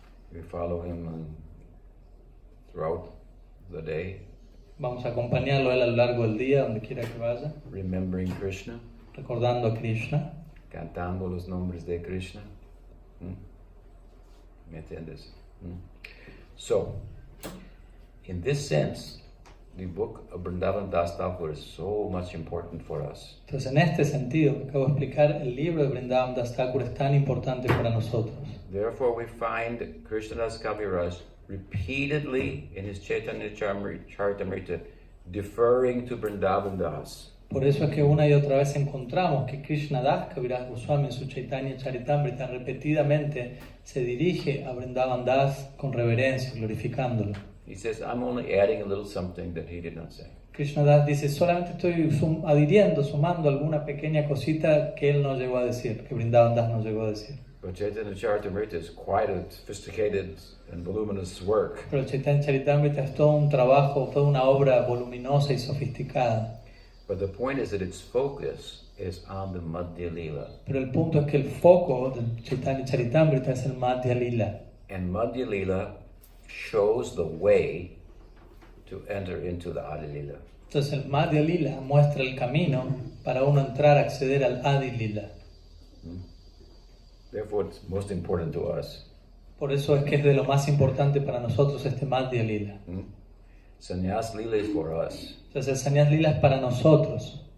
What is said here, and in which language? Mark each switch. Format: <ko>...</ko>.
<en>We follow him and throughout the day,</en> <es>Vamos a acompañarlo a él a lo largo del día, donde quiera que vaya,</es> <en>remembering Krishna,</en> <es>recordando a Krishna, cantando los nombres de Krishna. ¿Me entiendes?</es> <en>So, in this sense, the book of Vrindavan Das Thakur is so much important for us.</en> <es>Entonces, en este sentido que acabo de explicar, el libro de Vrindavan Das Thakur es tan importante para nosotros.</es> <en>Therefore, we find Krishnadas Kaviraj repeatedly in his Chaitanya Charitamrita deferring to Vrindavan Das.</en> <es>Por eso es que una y otra vez encontramos que Krishna Das Kaviraj Goswami en su Chaitanya Charitamrita repetidamente se dirige a Vrindavan Das con reverencia, glorificándolo.</es> <en>He says, I'm only adding a little something that he did not say.</en> <es>Krishna Das dice, solamente estoy sumando alguna pequeña cosita que él no llegó a decir, que Vrindavan Das no llegó a decir.</es> <en>But Chaitanya Charitamrita is quite a sophisticated and voluminous work.</en> <es>Pero el Chaitanya Charitamrita es todo un trabajo, toda una obra voluminosa y sofisticada.</es> <en>But the point is that its focus is on the Madhya-lila.</en> <es>Pero el punto es que el foco del Chaitanya Charitamrita es el Madhya-lila.</es> <en>And Madhya-lila shows the way to enter into the Adi-lila.</en> <es>Entonces el Madhya-lila muestra el camino para uno entrar a acceder al Adi-lila.</es> <en>Therefore, it's most important to us.</en> <es>Por eso es que es de lo más importante para nosotros este Madhya-lila.</es> <en>Sannyas-lila is for us.</en> <es>Entonces el Sannyas-lila es para nosotros.</es>